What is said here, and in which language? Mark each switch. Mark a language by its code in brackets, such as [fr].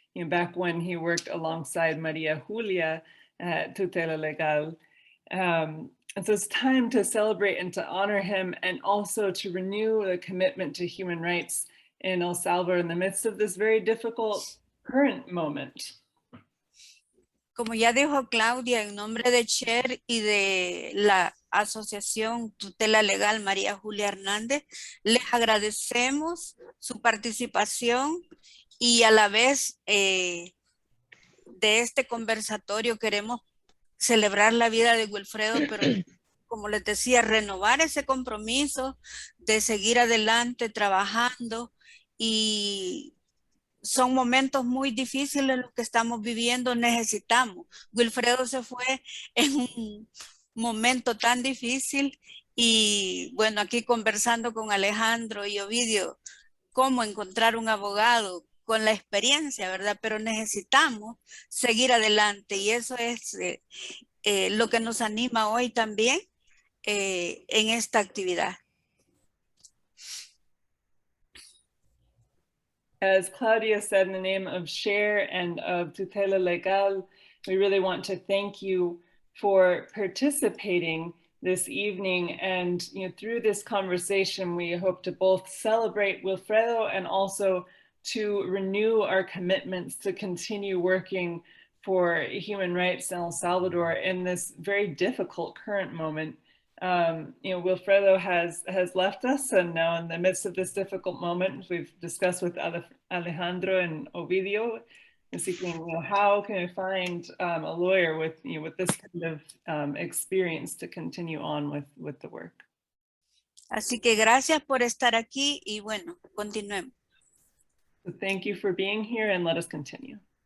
[en] back when he worked alongside María Julia at Tutela Legal. And so it's time to celebrate and to honor him, and also to renew the commitment to human rights in El Salvador in the midst of this very difficult current moment. [es] Como ya dijo Claudia, en nombre de Cher y de la Asociación Tutela Legal María Julia Hernández, les agradecemos su participación y a la vez de este conversatorio queremos celebrar la vida de Wilfredo, pero como les decía, renovar ese compromiso de seguir adelante trabajando, y son momentos muy difíciles los que estamos viviendo, necesitamos. Wilfredo se fue en un momento tan difícil y bueno, aquí conversando con Alejandro y Ovidio, cómo encontrar un abogado con la experiencia, ¿verdad? Pero necesitamos seguir adelante, y eso es lo que nos anima hoy también en esta actividad. [en] As Claudia said, in the name of Cher and of Tutela Legal, we really want to thank you for participating this evening. And through this conversation, we hope to both celebrate Wilfredo and also to renew our commitments to continue working for human rights in El Salvador in this very difficult current moment. Wilfredo has left us, and now in the midst of this difficult moment, we've discussed with Alejandro and Ovidio, and seeking, how can we find a lawyer with this kind of experience to continue on with the work. [es] Así que gracias por estar aquí y bueno, continuemos. [en] So thank you for being here, and let us continue.